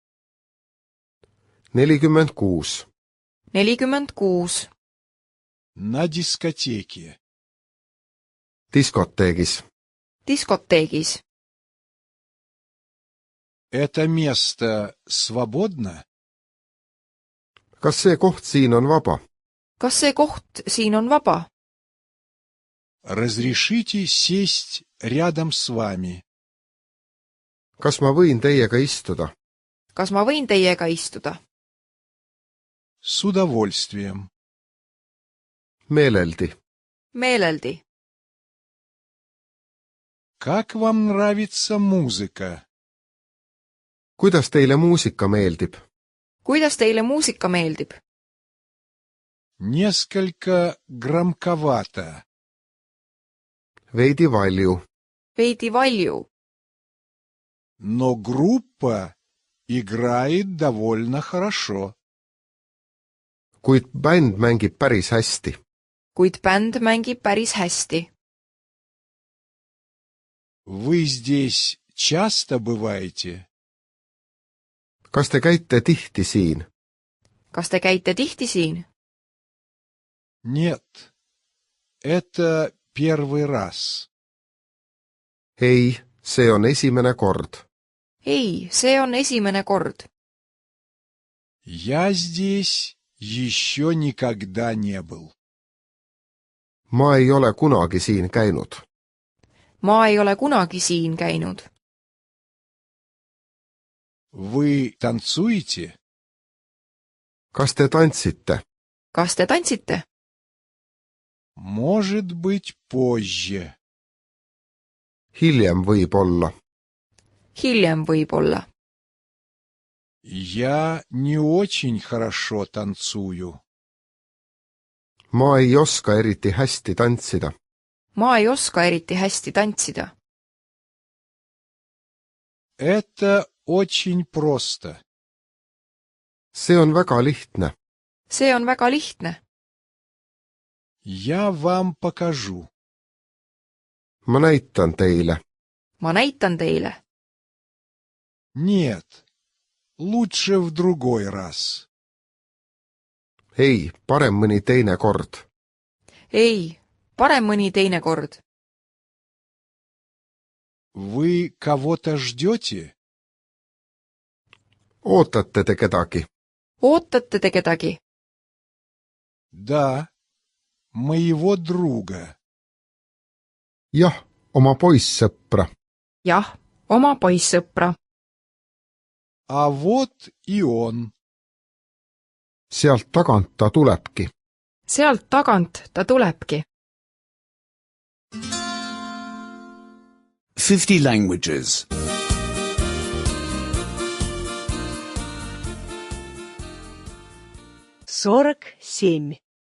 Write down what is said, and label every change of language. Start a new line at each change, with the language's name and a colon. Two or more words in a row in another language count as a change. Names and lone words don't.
Russian: 46. 46. На дискотеке.
Estonian: diskoteegis. diskoteegis.
Russian: Это место свободно?
Estonian: kas see koht siin on vaba? kas see koht siin on vaba?
Russian: Разрешите сесть рядом с вами?
Estonian: kas ma võin teiega istuda? kas ma võin teiega istuda?
Russian: С удовольствием.
Estonian: meeleldi. meeleldi.
Russian: Как вам нравится музыка?
Estonian: kuidas teile muusika meeldib? kuidas teile muusika meeldib?
Russian: Несколько громковато.
Estonian: veidi valju. veidi valju.
Russian: Но группа играет довольно хорошо.
Estonian: kuid bänd mängib päris hästi. kuid bänd mängib päris hästi.
Russian: Вы здесь часто бываете?
Estonian: kas te käite tihti siin? kas te käite tihti siin?
Russian: Нет. Это первый раз.
Estonian: ei, see on esimene kord. ei, see on esimene kord.
Russian: Я здесь еще никогда не был.
Estonian: ma ei ole kunagi siin käinud. ma ei ole kunagi siin käinud.
Russian: Вы танцуете?
Estonian: kas te tantsite? kas te tantsite?
Russian: Может быть, позже.
Estonian: hiljem võib-olla. hiljem võib-olla.
Russian: Я не очень хорошо танцую.
Estonian: ma ei oska eriti hästi tantsida. ma ei oska eriti hästi tantsida.
Russian: Это очень просто.
Estonian: see on väga lihtne. see on väga lihtne.
Russian: Я вам покажу.
Estonian: ma näitan teile. ma näitan teile.
Russian: Нет, лучше в другой раз.
Estonian: ei, parem mõni teine kord. ei, parem mõni teine kord.
Russian: Вы кого-то ждете?
Estonian: ootate te kedagi? ootate te kedagi?
Russian: Да, моего друга.
Estonian: Jah, oma poissõpra. jah, oma poissõpra.
Russian: А вот и он.
Estonian: Sealt tagant ta tulebki. sealt tagant ta tulebki.
English: 50 languages. 47.